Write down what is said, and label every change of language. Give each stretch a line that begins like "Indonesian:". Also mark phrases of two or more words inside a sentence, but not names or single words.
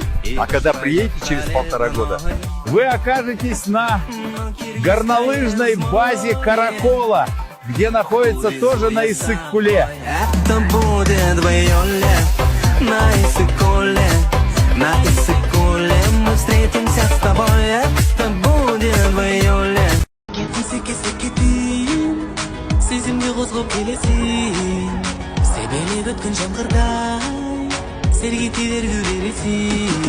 Russian: А когда приедете через 1,5 года, вы окажетесь на горнолыжной базе Каракола, где находится тоже на Иссык-Куле. Это будет в июле на Иссык-Куле. На Иссык-Куле мы встретимся с тобой. Это будет в июле.
Kazakh: Сезімге қозғап келесің, себелеп өткен жаңғырдай, сергетелер күлересің.